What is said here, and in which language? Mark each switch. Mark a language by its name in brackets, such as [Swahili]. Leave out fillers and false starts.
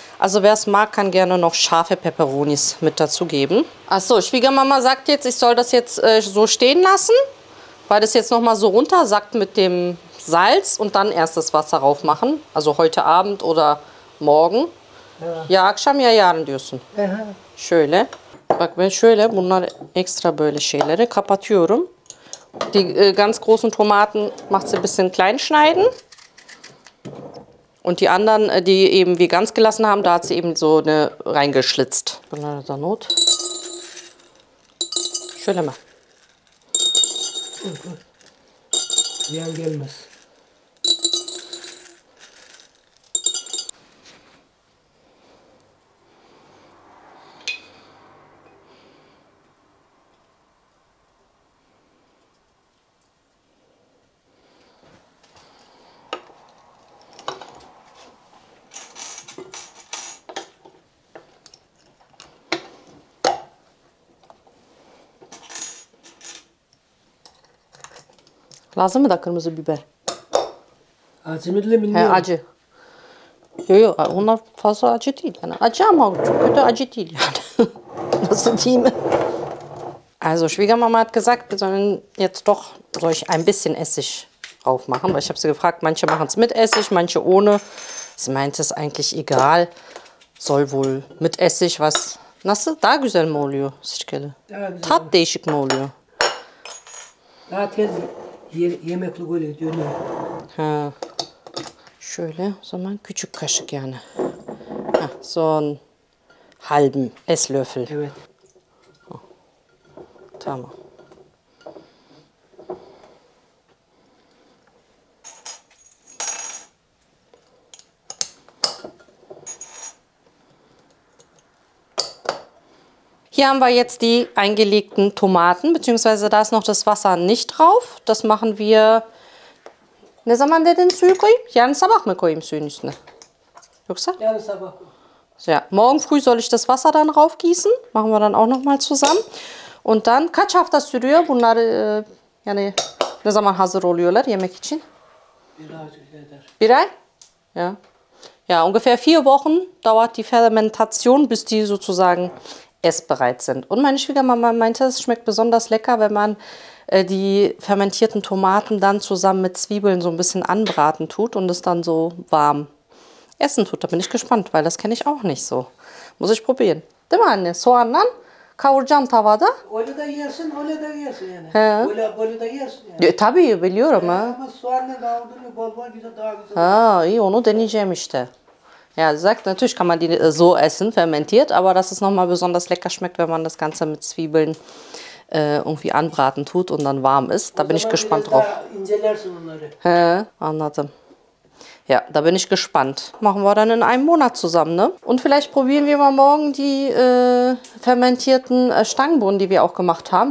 [German] Also wer es mag, kann gerne noch scharfe Peperonis mit dazugeben. Achso, Schwiegermama sagt jetzt, ich soll das jetzt so stehen lassen, weil das jetzt nochmal so runtersackt mit dem Salz und dann erst das Wasser rauf machen. Also heute Abend oder morgen. [Turkish] Ya akşam ya yarın diyorsun. Şöyle. Bak ben şöyle bunlar extra böyle şeyleri kapatıyorum. [German] Die ganz großen Tomaten macht sie ein bisschen klein schneiden. Und die anderen, die eben wir ganz gelassen haben, da hat sie eben so eine reingeschlitzt. [Turkish] Bunlara da not. Şöyle mi? Ziyan gelmez. Lazım mı da kırmızı biber? Acı mı bilmiyorum. He, acı. Yok onlar fazla acı değil. Yani acı ama çok kötü acı değil yani. Nasıl diyeyim? [German] Also Schwiegermama hat gesagt, wir sollen jetzt doch, soll ich ein bisschen Essig drauf machen? Weil ich habe sie gefragt, manche machen es mit Essig, manche ohne. Sie meinte, es ist eigentlich egal. Soll wohl mit Essig was... [Turkish] Nasıl? Daha güzel mi oluyor sirkeli? Daha güzel. Tat değişik mi oluyor? Daha tez yemeklik oluyor dönüyor. Ha. Şöyle o zaman küçük kaşık yani. [German] Ha, so ein halben Esslöffel. [Turkish] Evet. Tamam. [German] Hier haben wir jetzt die eingelegten Tomaten, beziehungsweise da ist noch das Wasser nicht drauf. Das machen wir... [Turkish] Ne zaman dedin suyu koyayım? Yarın sabah mı koyayım suyun üstüne? Yoksa? Yarın sabah. [German] Ja, morgen früh soll ich das Wasser dann raufgießen. Machen wir dann auch noch mal zusammen. Und dann [Turkish] kaç hafta sürüyor bunlar yani ne zaman hazır oluyorlar yemek için? Bir ay eder. Bir ay? [German] Ja. Ja, ungefähr 4 Wochen dauert die Fermentation, bis die sozusagen essbereit sind. Und meine Schwiegermama meinte, es schmeckt besonders lecker, wenn man die fermentierten Tomaten dann zusammen mit Zwiebeln so ein bisschen anbraten tut und es dann so warm essen tut. Da bin ich gespannt, weil das kenne ich auch nicht so. Muss ich probieren. [Turkish] Değil mi anne? Soğanla kavuracağım tavada. Öyle de yersin, öyle de yersin yani. He. Böyle de yersin yani. Tabii biliyorum ha. Ama soğanla kavurduğunu bol bol güzel, daha güzel. Ha, iyi, onu deneyeceğim işte. [German] Ja, sie sagt, natürlich kann man die so essen, fermentiert, aber dass es nochmal besonders lecker schmeckt, wenn man das Ganze mit Zwiebeln irgendwie anbraten tut und dann warm ist. Da bin ich gespannt drauf. [Turkish] İncelersin onları. He, anladım. [German] Ja, da bin ich gespannt. Machen wir dann in einem Monat zusammen, ne? Und vielleicht probieren wir mal morgen die fermentierten Stangenbohnen, die wir auch gemacht haben.